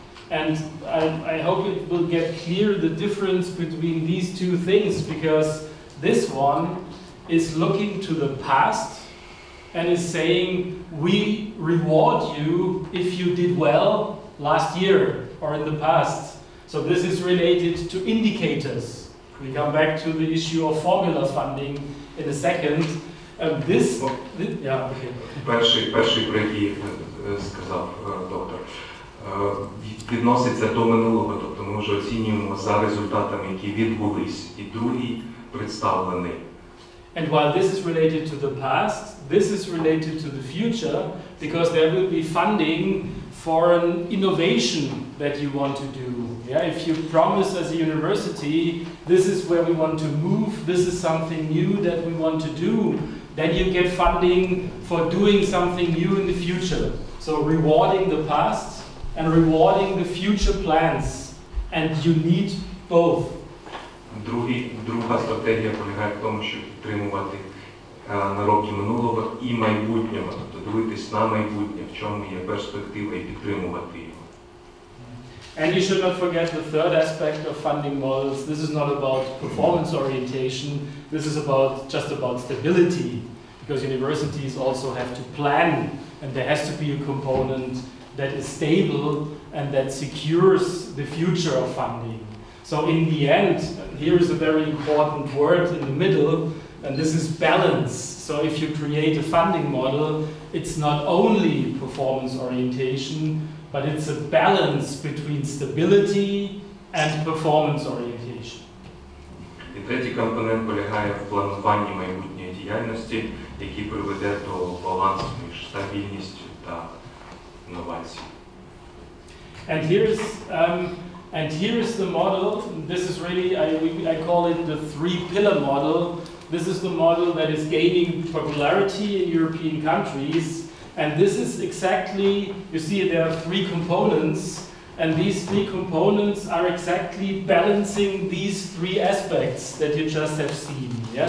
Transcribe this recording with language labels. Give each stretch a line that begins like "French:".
English: And I hope it will get clear the difference between these two things, because this one is looking to the past and is saying, we reward you if you did well last year or in the past. So this is related to indicators. We come back to the issue of formula funding in a second. Yeah, okay.
Ukrainian: Перший, про який сказав доктор, відноситься до минулого, тобто ми вже оцінюємо за результатами, які відбулись, і другий представлений.
English: And while this is related to the past, this is related to the future, because there will be funding for an innovation that you want to do. Yeah, if you promise as a university, this is where we want to move, this is something new that we want to do, then you get funding for doing something new in the future. So rewarding the past and rewarding the future plans. And you need both.
Ukrainian: Друга стратегія полягає в тому, щоб підтримувати наробки минулого і майбутнього, тобто дивитись на майбутнє, в чому є перспектива, і підтримувати його.
English: And you should not forget the third aspect of funding models. This is not about performance orientation, this is just about stability, because universities also have to plan, and there has to be a component that is stable and that secures the future of funding. So in the end, here is a very important word in the middle, and this is balance. So if you create a funding model, it's not only performance orientation, but it's a balance between stability and performance orientation.
Ukrainian: І третій компонент полягає в плануванні майбутньої діяльності, який приведе до балансу між стабільністю та інновацією.
English: And here is the model. This is really, I call it the three-pillar model. This is the model that is gaining popularity in European countries. And this is exactly, you see there are three components, and these three components are exactly balancing these three aspects that you just have seen. Yeah?